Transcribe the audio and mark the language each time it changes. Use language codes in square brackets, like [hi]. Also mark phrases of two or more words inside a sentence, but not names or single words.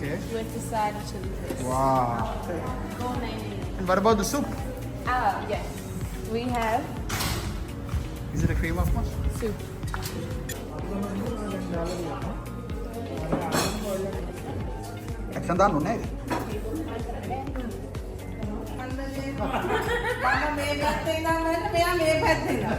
[en] with the side of chili crisps. Wow. Gourmet meal. And what about the soup? Yes. We have Is it a cream of mush? soup. [si] Action දාන්න ඕනේ නේද? මම මේ පැත්තේ ඉඳන් වෙන්න මෙයා මේ පැත්තේ ඉඳන්.